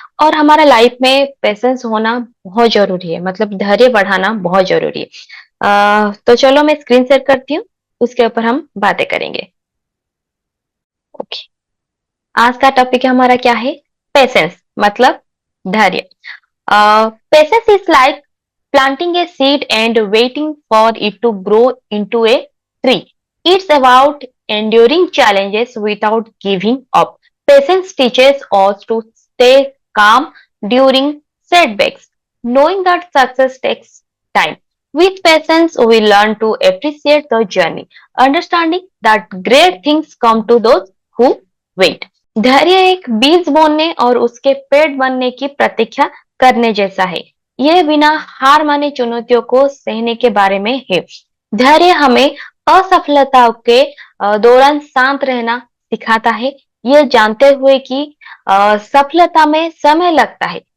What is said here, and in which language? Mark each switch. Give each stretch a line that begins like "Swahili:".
Hindi: और हमारा लाइफ में पेशेंस होना बहुत जरूरी है, मतलब धैर्य बढ़ाना बहुत जरूरी है। तो चलो मैं स्क्रीन शेयर करती हूँ, उसके ऊपर हम बातें करेंगे। ओके, आज का टॉपिक हमारा क्या है? पेशेंस, मतलब धैर्य।
English: Patience is like planting a seed and waiting for it to grow into a tree. It's about enduring challenges without giving up. Patience teaches us to stay calm during setbacks, knowing that success takes time. With patience, we learn to appreciate the journey, understanding that great things come to those who wait.
Hindi: धैर्य एक बीज बोने और उसके पेड़ बनने की प्रतीक्षा करने जैसा है। यह बिना हार माने चुनौतियों को सहने के बारे में है। धैर्य हमें असफलताओं के दौरान शांत रहना सिखाता है, यह जानते हुए कि सफलता में समय लगता है।